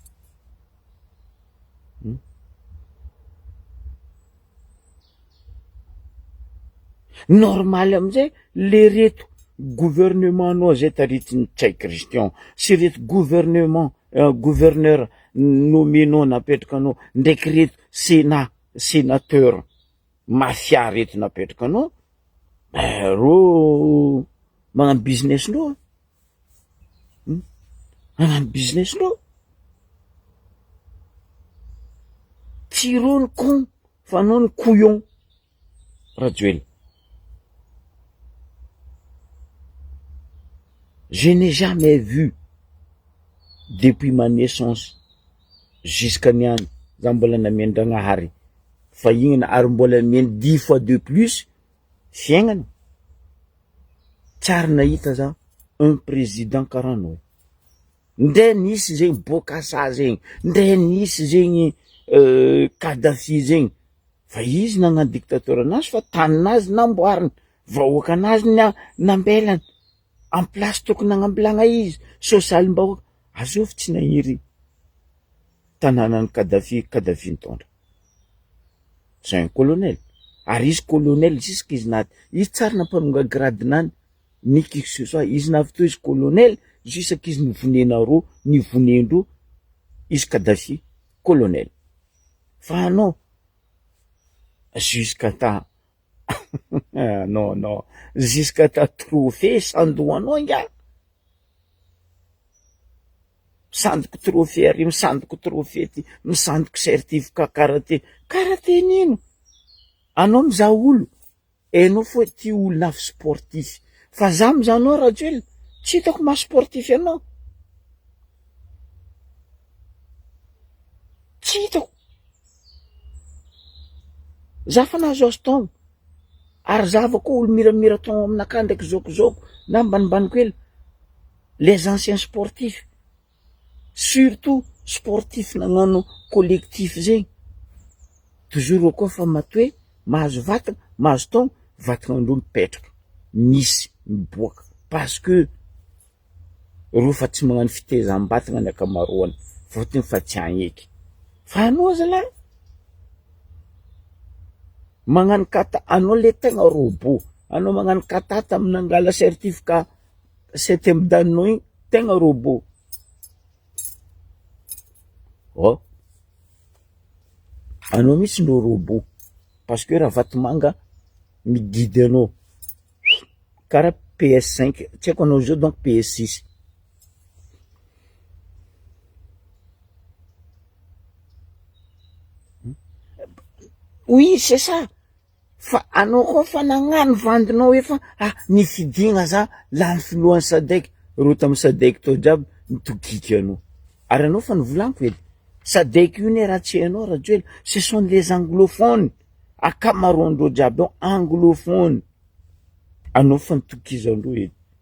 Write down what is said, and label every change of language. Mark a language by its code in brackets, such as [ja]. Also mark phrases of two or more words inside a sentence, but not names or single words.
[mg] normal amizay le reto gouvernement anao zay taritiny tsay Christian sy reto [fr] gouvernement gouverneur [mg] nomenao napetraka anao ndraiky reto sénateur mafia reto napetraka anao ro magnano business ndreo magnano business ndreo tsy ro ny con fa anao ny couillon Rajoel. [fr] Je n'ai jamais vu depuis ma naissance jusqu'à [mg] niany za mbola namendragnahary fa igny ary mbola meny [fr] 10 fois de plus [mg] fiaignany tsary nahita za [fr] un président [mg] karanao ndre nisy zegny Bokassa zegny ndre nisy zegny Kadhafi zegny fa izy nagnano dictateur anazy fa taninazy namboariny vahoaka anazy nambelany [fr] en place [mg] tokony nagnambilagna izy sosalim-bahoaka azovy tsy nahiry tanànany Kadhafi nitondra [fr] c'est un colonel [mg] ary izy colonel jusque izy naty izy tsara nampanonga gradinany [fr] ni qui que ce soit [mg] izy navy izy colonel jusque izy nivonena nivonendro izy Kadhafi colonel fa anao jusqu'à ta non jusqu'à ta trophée sandoanao nga misandoko trophée ary misandoko trophée ty misandoko certificat karaté nino anao mizaha olo enao fo ty olo avy sportif fa za mizahanao Rajoel tsy hitako maha sportif anao tsy hitako za fa nahazo taogno ary zava koa olo miramira taogno aminakà ndraiky zokozoko na ambanimbany kely [fr] les anciens sportifs surtout sportif [mg] nagnano collectif zegny toujours koa fa matoe mahazo vatagna mahazo taogno vatagnandreo mipetraka misy miboaka [fr] parce que [mg] reo fa tsy magnano fitezam-batagna ny akamaroany fotony fa tsy agneky fa anao zalahy magnano kata anao le tegna robot anao magnano katata amin'angala [fr] certificat septième [mg] daninao igny tegna robot anao mitsy no robot [fr] parce que [mg] raha vatomanga miguide anao karaha PS5 tsy haiko anao zao donc PS6 [fr] oui c'est ça [mg] fa anao koa fa nagnano vandinao efa ny fidigna za lany filohan'ny Sadek ro tamy Sadek tao jiaby nitokiky anao ary anao fa nivolaniko edy Sadek io ne raha tsy hainao Rajoel [fr] ce sont les anglophones [mg] akamaroandreo jiaby ao anglophone anao fa nitokizandreo edy